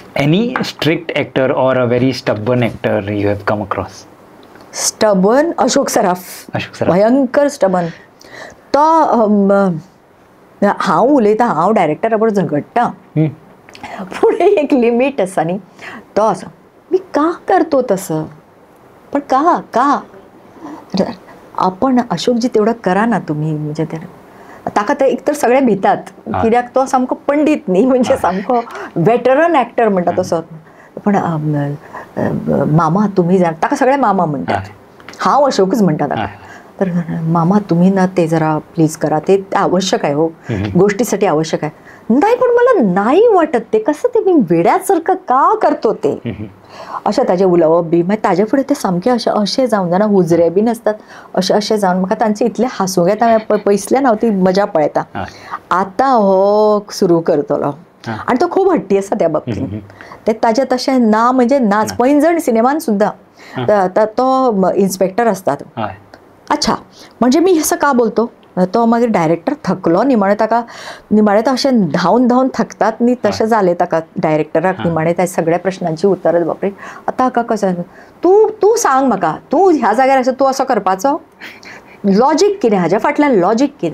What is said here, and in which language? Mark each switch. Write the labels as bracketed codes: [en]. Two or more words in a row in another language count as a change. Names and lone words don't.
[en] Any strict actor or a very stubborn actor you have come across? [kok] स्टबन अशोक सराफ. भयंकर स्टबन तो हांव उलयता, हांव डायरेक्टरा बरोबर झगडटा, पुढे एक लिमिट आसा न्ही, तो असो [mr] मी का करतो तसं, [kok] पण का [mr] आपण अशोकजी तेवढं करा ना तुम्ही, [kok] म्हणजे ताका ते एक तर सगळे भितात कित्याक तो सामको पंडीत न्ही, म्हणजे सामको वेटरन एक्टर म्हणटा तसो, पण मामा तुम्ही जाण, ताका सगळे मामा म्हणटात, हांव अशोकच म्हणटा ताका, [mr] तर मामा तुम्ही ना ते जरा प्लीज करा, ते आवश्यक आहे हो, गोष्टीसाठी आवश्यक आहे. नाही पण मला नाही वाटत ते, कसं ते मी वेड्यासारखं का करतो ते, [kok] अशें ताजें उलोवप बी. मागीर ताजे फुडें ते सामकें अशें जावन जाणा हुजरे बीन आसतात, अशें जावन म्हाका तांचे इतलें हांसूंक येता. पयसल्यान हांव ती मजा पळयता. आतां हो सुरू करतलो आनी तो खूब हट्टी आसा त्या बाबतींत. ते ताजें तशें ना म्हणजे नाच. पैंजण सिनेमान सुद्दां तो इन्स्पेक्टर आसतात. [mr] अच्छा, म्हणजे मी असं का बोलतो, [kok] तो मागीर डायरेक्टर थकलो निमाणें, ताका निमाणें तो अशें धांवन धांवन थकतात न्ही, तशें जालें ताका डायरेक्टराक निमाणें त्या सगळ्या प्रश्नांची उतरां. बापरे, आतां हाका कशें, तूं सांग म्हाका, तूं ह्या जाग्यार आसा, तूं असो करपाचो, लॉजीक कितें, हाज्या फाटल्यान लॉजीक कितें.